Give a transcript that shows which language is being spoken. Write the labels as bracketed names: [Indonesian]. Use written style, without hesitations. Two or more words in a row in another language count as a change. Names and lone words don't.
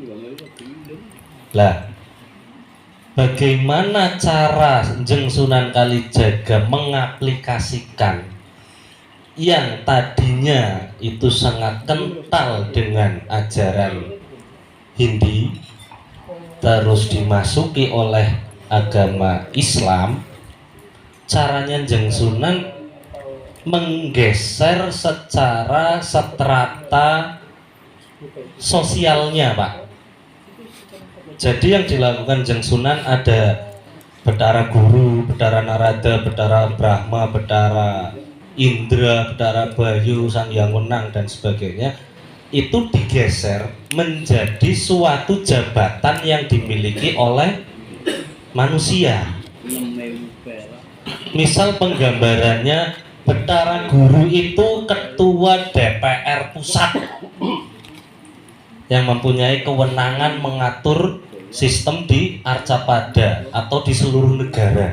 [Indonesian] Lah, bagaimana cara Jeng Sunan Kalijaga mengaplikasikan yang tadinya itu sangat kental dengan ajaran Hindi, terus dimasuki oleh agama Islam? Caranya Jeng Sunan menggeser secara strata sosialnya, Pak. Jadi yang dilakukan Jeng Sunan ada Betara Guru, Betara Narada, Betara Brahma, Betara Indra, Betara Bayu, Sang Hyang Wenang dan sebagainya, itu digeser menjadi suatu jabatan yang dimiliki oleh manusia. Misal penggambarannya, Betara Guru itu ketua DPR pusat yang mempunyai kewenangan mengatur sistem di Arcapada atau di seluruh negara.